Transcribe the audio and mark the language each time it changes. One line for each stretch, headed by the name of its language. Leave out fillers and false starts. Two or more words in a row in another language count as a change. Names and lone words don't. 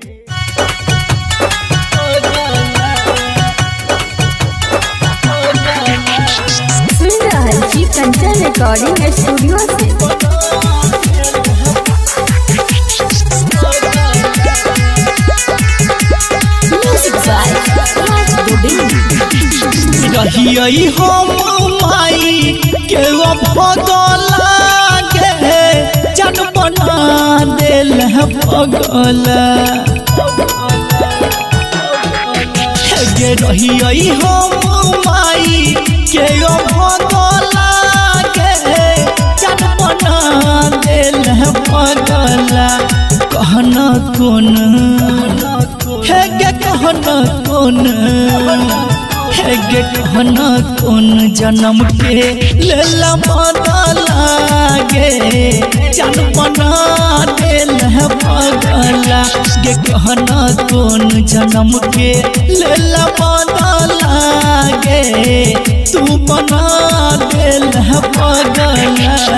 Maithili: सुन रहे छी कंचन रिकॉर्डिंग स्टूडियो से
English: music by
Maithili: राज गोविंद रहियै हम माई के भगला गे जन बना दिल भगला गे रहियै हम माई के भगला गे जन बना दिल भगला कहना कौन है गे कहना कौन है गे कहना कौन जन्म के लेला बदला गे जन बना दिल भगला गे कहना कौन जन्म के लेला बदला गे तू बना दिल भगला